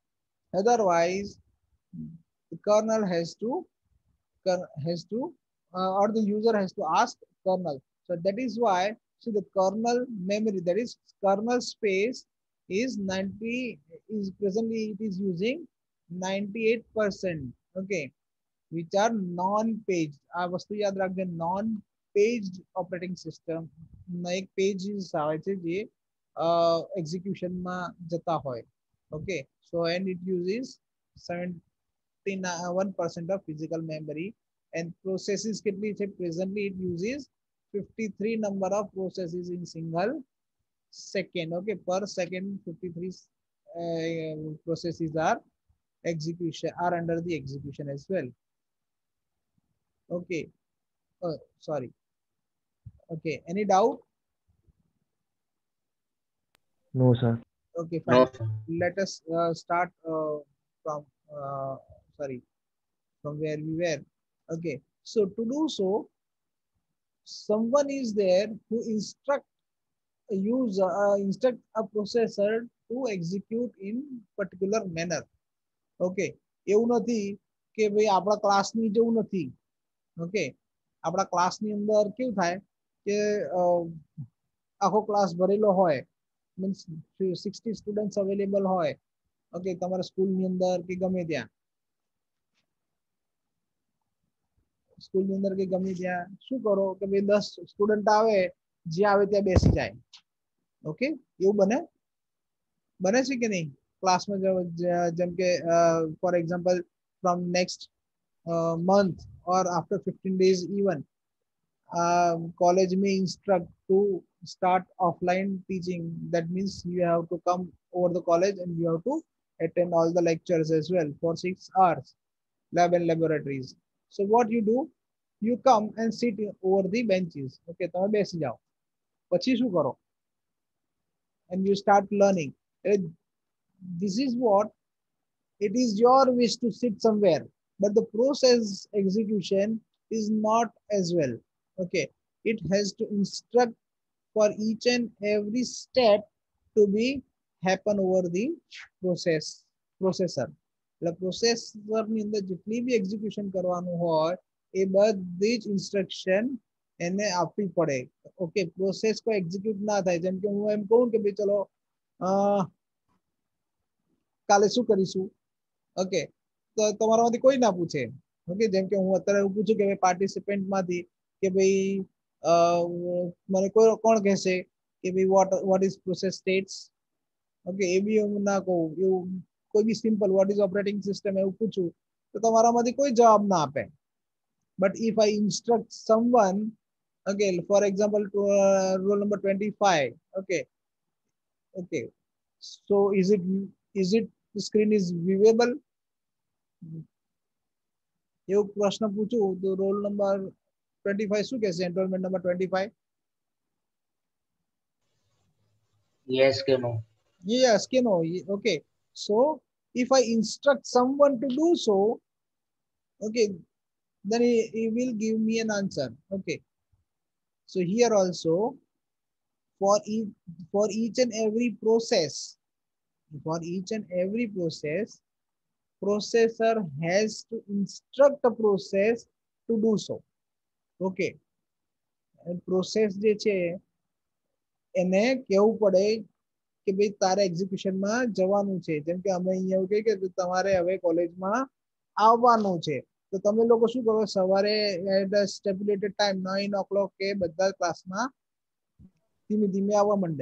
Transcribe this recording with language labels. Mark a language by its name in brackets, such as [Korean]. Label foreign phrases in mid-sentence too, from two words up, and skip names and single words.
[English] Okay, otherwise The kernel has to or the user has to ask kernel. So that is why, see, the kernel memory, that is kernel space, is 90, is presently it is using 98%. Okay, which are non-paged. [Gujarati] આ વસ્તુ યાદ રાખજો, [English] non-paged operating system [Gujarati] ના એક pages આવે છે જે execution માં જતા હોય. [English] Okay, so and it uses 71% of physical memory, and processes [Gujarati] કેટલી છે? [English] Presently it uses 53 number of processes in single second. Okay, per second 53 processes are under the execution as well. Okay, sorry. Okay, any doubt? No, sir. Okay, No, fine. sir. Let us start from sorry, from where we were. Okay, so to do so, someone is there who instruct a processor to execute in particular manner. [Gujarati] Okay, એવું નથી કે ભાઈ આપણા ક્લાસની જેવું નથી. ઓકે, આપણા ક્લાસની અંદર કેવું થાય કે આખો ક્લાસ ભરેલો હોય, મીન્સ 60 [English] students available [Gujarati] હોય. ઓકે, તમારા સ્કૂલની અંદર કે ગમે ત્યાં, સ્કૂલની અંદર કે ગમે ત્યાં શું કરો કે ભાઈ 10 સ્ટુડન્ટ આવે, જે આવે ત્યાં બેસી જાય. ઓકે, એવું બને છે કે નહીં ક્લાસમાં? જેમ કે [English] for example from next month or after 15 days even, college may instruct to start offline teaching. That means you have to come over the college and you have to attend all the lectures as well for 6 hours, lab and laboratories. So what you do, you come and sit over the benches. [Gujarati] Okay, તમે બેસી જાઓ, પછી શું કરો? [English] And you start learning. This is what, it is your wish to sit somewhere, but the process execution is not as well. Okay, it has to instruct for each and every step to be happen over the processor. [Gujarati] એટલે પ્રોસેસર ની અંદર જેટલી બી એક્ઝિક્યુશન કરવાનું હોય એ બધી જ ઇન્સ્ટ્રક્શન એને આપવી પડે. ઓકે, પ્રોસેસ કોઈ એક્ઝિક્યુટ ના થાય. જેમ કે હું એમ કહું કે ભાઈ ચલો કાલે શું કરીશું? ઓકે, તો તમારામાંથી કોઈ ના પૂછે. ઓકે, જેમ કે હું અત્યારે એવું પૂછું કે ભાઈ પાર્ટિસિપન્ટ માંથી કે ભાઈ મને કોણ કહેશે કે ભાઈ [English] what is process states? [Gujarati] ઓકે, એ બી હું ના કહું. એવું કોઈ બી સિમ્પલ [English] what is operating system [Gujarati] એવું પૂછું તો તમારામાંથી કોઈ જવાબ ના આપે. [English] But if I instruct someone, okay, for example, to roll number 25, okay, so is it the screen is viewable? [Gujarati] એવું પ્રશ્ન પૂછું તો [English] roll number [Gujarati] 25 શું કહેશે? [English] enrollment number 25? Yes કે no? Yes કે no? Okay, so if I instruct someone to do so, okay, then he will give me an answer. Okay, so here also for each and every process, processor has to instruct a process to do so. [Gujarati] Okay, and process જે છે એને કેવું પડે કે ભાઈ તારે એક્ઝિક્યુશનમાં જવાનું છે. જેમ કે અમે અહીંયા એવું કહીએ કે તમારે હવે કોલેજમાં આવવાનું છે, તો તમે લોકો શું કરો? સવારે [English] at stipulated time [Gujarati] 9 o'clock કે બધા ક્લાસમાં ધીમે ધીમે આવવા માંડે.